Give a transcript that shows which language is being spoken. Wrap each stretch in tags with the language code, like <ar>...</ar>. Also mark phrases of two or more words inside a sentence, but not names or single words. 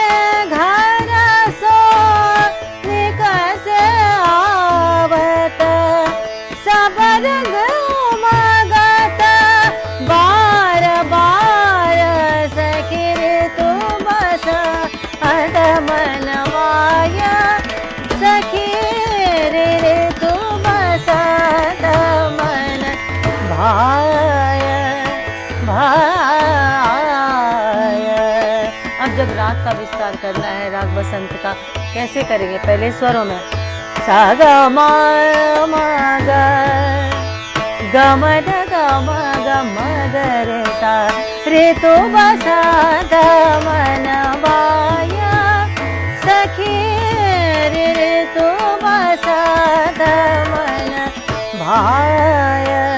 <bra>घर सो निकस आवत, सब रंग मगत बार बार सखी ऋतु बसंत मन भाय सखी रे, ऋतु बसंत मन भाय भाय।</bra> <hi>अब जब राग का विस्तार करना है राग बसंत का, कैसे करेंगे? पहले स्वरों में सा ग म ग ग म द ग म ग म ग रे सा,</hi> <bra>ऋतु बसंत मन भाय</bra> <hi>सखी रे, ऋतु बसंत मन भाय।</hi>